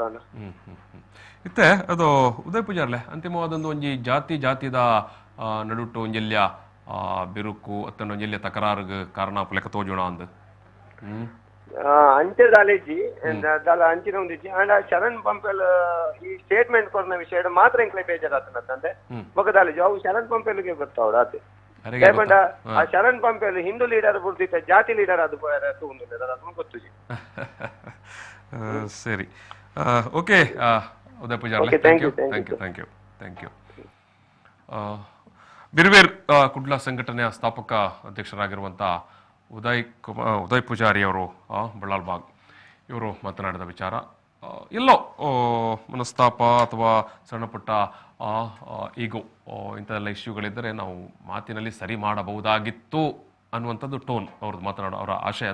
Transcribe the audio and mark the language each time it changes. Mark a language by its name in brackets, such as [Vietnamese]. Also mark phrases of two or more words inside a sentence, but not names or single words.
[Tulu] ಇತ್ತೆ ಅದು ಉದಯ್ ಪೂಜಾರ್ಲೆ ಅಂತಿಮವಾದೊಂದು ಒಂಜಿ ಜಾತಿದ ನಡುಟ್ಟು ಒಂಜೆಲ್ಯ ಬಿರುಕು ಅತ್ತನ ಒಂಜೆಲ್ಯ ತಕರಾರ್ಗ್ ಕಾರಣ ಪುಲೆಕ ತೋಜುಣ ಅಂದ್ ಅಂಚೆ ದಾಲೇಜಿ ಅಂಚಿನ ಒಂದಿಜ್ಜಿ ಅಂಡ್ ಶರಣ್ ಪಂಪೆಲ್ ಈ ಸ್ಟೇಟ್ಮೆಂಟ್ ಕೊರ್ನ ವಿಷಯ ಮಾತ್ರ ಎಂಕ್ಲೆ ಬೇಜಾರಾತನಂತೆ ಬೊಕ ದಾಲೇಜಿ ಅವು ಶರಣ್ ಪಂಪೆಲ್ಗೆ ಗೊತ್ತಾವಡ ಆತೆ ದಯಪಂಡ ಆ ಶರಣ್ ಪಂಪೆಲ್ ಹಿಂದೂ ಲೀಡರ್ ಬುಡ್ದಿತ್ತ ಜಾತಿ ಲೀಡರ್ ಅದು ಗೊತ್ತು [Kannada] ಸರಿ ಓಕೆ ಉದಯ್ ಪೂಜಾರ್ಲೆ [English] thank you [Kannada] ಬಿರ್ವೇರ್ ಕುಡ್ಲ ಸಂಘಟನೆಯ ಸ್ಥಾಪಕ ಅಧ್ಯಕ್ಷರಾಗಿರುವಂತಹ ಉದಯ್ ಪೂಜಾರಿ ಅವರು ಬಳ್ಳಾಲ್ ಬಾಗ್ ಇವರು ಮಾತನಾಡಿದ ವಿಚಾರ ಎಲ್ಲೋ ಮನಸ್ತಾಪ ಅಥವಾ ಸಣ್ಣ ಪುಟ್ಟ ಈಗೋ ಇಂಥದೆಲ್ಲ ಇಶ್ಯೂಗಳಿದ್ದರೆ ನಾವು ಮಾತಿನಲ್ಲಿ ಸರಿ ಮಾಡಬಹುದಾಗಿತ್ತು ಅನ್ನುವಂಥದ್ದು ಟೋನ್ ಅವ್ರದ್ದು ಮಾತನಾಡೋ ಅವರ ಆಶಯ.